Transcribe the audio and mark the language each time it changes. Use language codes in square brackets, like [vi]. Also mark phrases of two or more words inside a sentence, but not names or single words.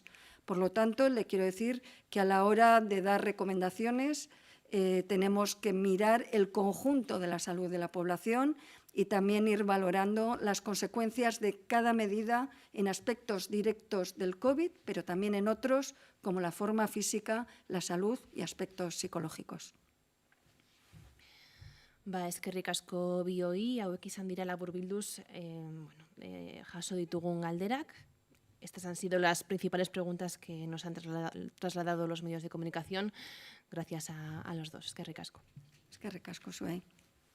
[es] Por lo tanto, le quiero decir que a la hora de dar recomendaciones tenemos que mirar el conjunto de la salud de la población y también ir valorando las consecuencias de cada medida en aspectos directos del COVID, pero también en otros, como la forma física, la salud y aspectos psicológicos. [eu] Eskerrik asko bioi, hauek izan dira laburbilduz jaso ditugun galderak. [es] Estas han sido las principales preguntas que nos han trasladado los medios de comunicación. Gracias a los dos. [eu] Eskerrik asko. Eskerrik asko zuei.